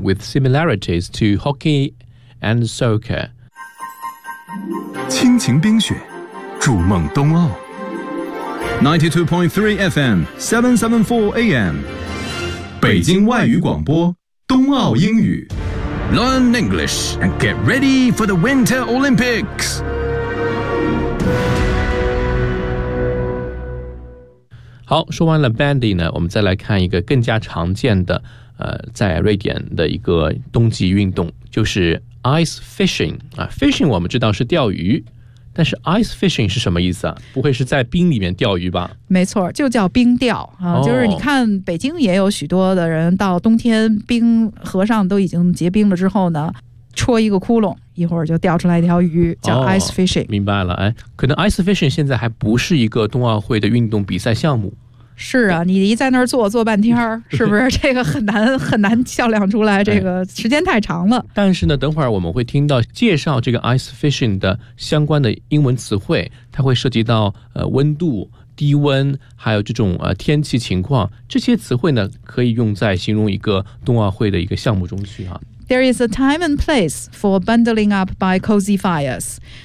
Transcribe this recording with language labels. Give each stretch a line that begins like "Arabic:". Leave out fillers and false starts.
English: With similarities to hockey and soccer，
Chinese: 亲情冰雪筑梦冬奥 92.3 FM 774 AM 北京外语广播冬奥英语。
English: Learn English and get ready for the Winter Olympics.
Chinese: 好，说完了 bandy 呢，我们再来看一个更加常见的，在瑞典的一个冬季运动，就是 ice fishing 啊。 Fishing 我们知道是钓鱼，但是 ice fishing 是什么意思啊？不会是在冰里面钓鱼吧？没错，就叫冰钓啊、就是你看北京也有许多的人到冬天冰河上都已经结冰了之后呢，戳一个窟窿，一会儿就钓出来一条鱼，叫 ice fishing。明白了，哎，可能 ice fishing 现在还不是一个冬奥会的运动比赛项目。是啊，你一在那儿坐半天，是不是这个很难较量出来，这个时间太长了。但是呢等会儿我们会听到介绍这个 ice fishing 的相关的英文词汇，它会涉及到温度低温还有这种天气情况，这些词汇呢可以用在形容一个冬奥会的一个项目中去啊。
English: There is a time and place for bundling up by cozy fires.